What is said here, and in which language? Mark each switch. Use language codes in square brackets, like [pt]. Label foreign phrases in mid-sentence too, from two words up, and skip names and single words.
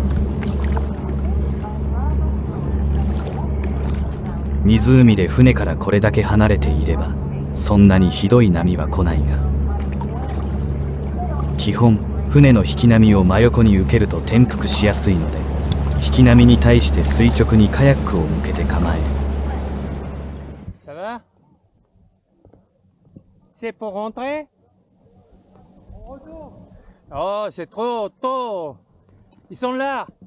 [ja] 湖で船からこれだけ離れていればそんなにひどい波は来ないが、基本船の引き波を真横に受けると転覆しやすいので、引き波に対して垂直にカヤックを向けて構える。 [fr] Ça va? C'est pour rentrer? Oh, c'est trop tôt. Ils sont là.